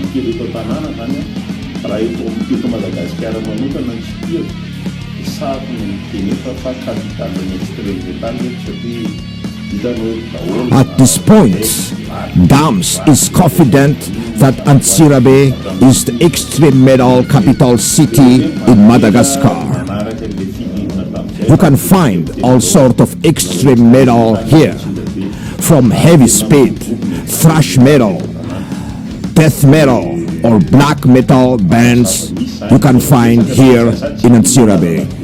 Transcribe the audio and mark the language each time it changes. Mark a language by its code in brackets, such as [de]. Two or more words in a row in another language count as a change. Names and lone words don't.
[mg] kely eto tanàna zany raha eto amiteto Madagascar manokana ny tsipio sady tenefa fa capitalny [en] extreme metal [mg] satria hitanao daholo. [en] At this point, Dams is confident that Antsirabe is the extreme metal capital city in Madagascar. You can find all sorts of extreme metal here, from heavy speed, thrash metal, death metal, or black metal bands you can find here in Antsirabe.